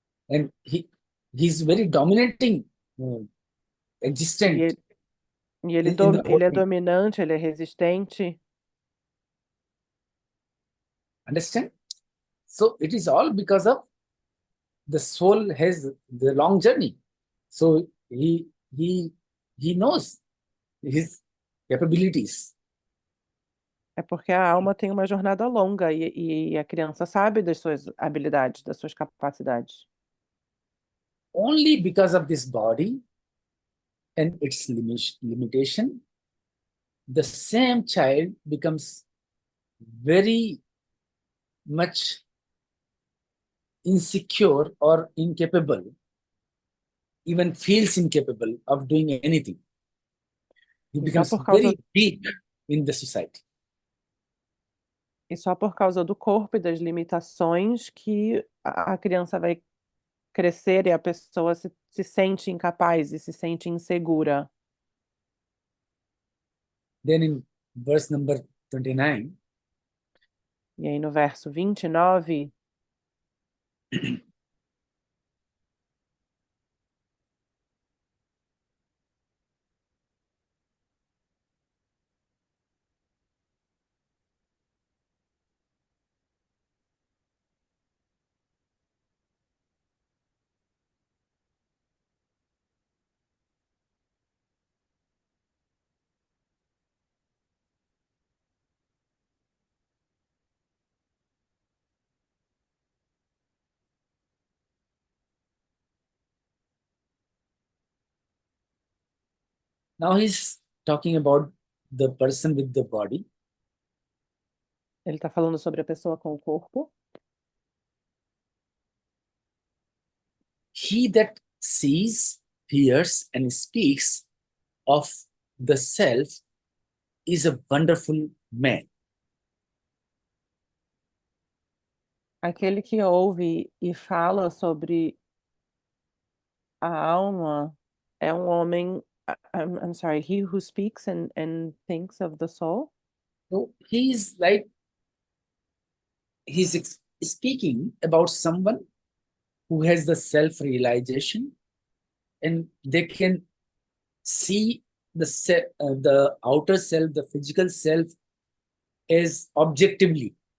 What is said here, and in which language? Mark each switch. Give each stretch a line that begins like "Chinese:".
English: And he's very dominating
Portuguese: E
English: existent
Portuguese: ele
English: in the whole
Portuguese: é
English: thing.
Portuguese: dominante, ele é resistente.
English: Understand? So it is all because of the soul has the long journey. So he knows his capabilities.
Portuguese: É porque a alma tem uma jornada longa e a criança sabe das suas habilidades, das suas capacidades.
English: Only because of this body and its limitation, the same child becomes very much insecure or incapable, even feels incapable of doing anything. He becomes very weak in the society.
Portuguese: E só por causa do corpo e das limitações que a criança vai crescer e a pessoa se sente incapaz e se sente insegura.
English: Then in verse number 29,
Portuguese: E aí no verso 29,
English: now he's talking about the person with the body.
Portuguese: ele está falando sobre a pessoa com o corpo.
English: He that sees, hears, and speaks of the self is a wonderful man.
Portuguese: Aquele que ouve e fala sobre a alma é um homem.
English: I'm sorry, he who speaks and thinks of the soul. So he's like, speaking about someone who has the self-realization and they can see the outer self, the physical self, as objectively.